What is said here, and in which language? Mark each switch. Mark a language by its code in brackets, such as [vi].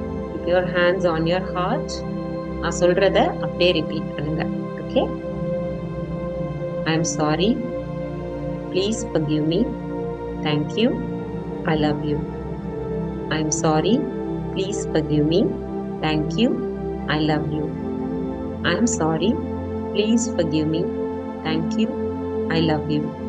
[en] Keep your hands on your heart. [ta] நான் சொல்றத அப்படியே ரிப்பீட் பண்ணுங்க. [en] Okay, I am sorry, please forgive me, thank you, I love you. I am sorry, please forgive me, thank you, I love you. I am sorry, please forgive me, thank you, I love you.